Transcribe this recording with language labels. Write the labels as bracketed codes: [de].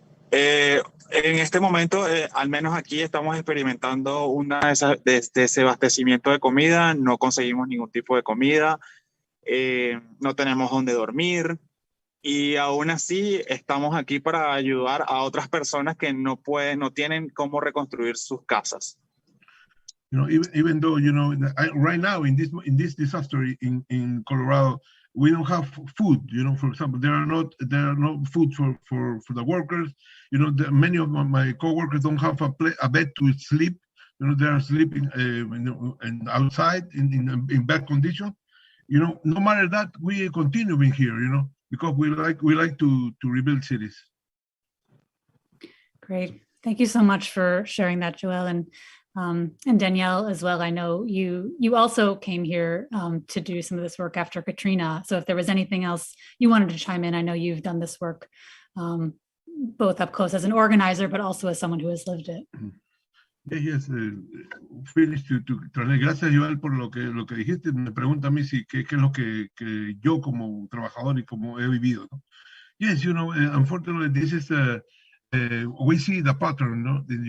[es] En este momento, al menos aquí estamos experimentando una desabastecimiento de comida, no conseguimos ningún tipo de comida, no tenemos dónde dormir y aún así estamos aquí para ayudar a otras personas que no tienen cómo reconstruir sus casas. [en] Even though right now in this disaster in Colorado, we don't have food. For example, there are no food for the workers. Many of my co-workers don't have a bed to sleep. They are sleeping and outside in bad condition. No matter that, we continue being here. Because we like to rebuild cities. Great, thank you so much for sharing that, Joel, and Danielle as well. I know you also came here to do some of this work after Katrina. So if there was anything else you wanted to chime in, I know you've done this work both up close as an organizer, but also as someone who has lived it. Yes, finish to translate. [es] Gracias, Joel, por lo que dijiste. Me pregunta a mí qué es lo que yo como trabajador y como he vivido, ¿no? [en] Yes, unfortunately, this is we see the pattern, no?